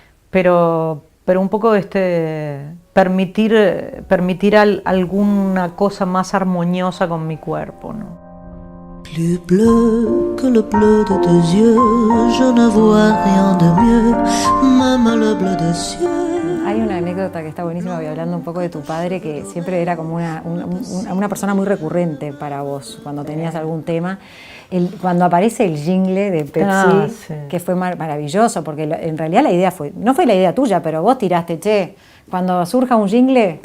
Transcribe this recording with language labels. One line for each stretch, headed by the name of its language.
Spanish: Pero un poco permitir alguna cosa más armoniosa con mi cuerpo, ¿no?
French: Plus bleu que le bleu de tus yeux, je ne vois rien de mieux, même le bleu des cieux.
Spanish: Hay una anécdota que está buenísima, voy hablando un poco de tu padre, que siempre era como una persona muy recurrente para vos, cuando tenías algún tema. Cuando aparece el jingle de Pepsi, sí, que fue maravilloso, porque en realidad la idea no fue la idea tuya, pero vos tiraste, cuando surja un jingle.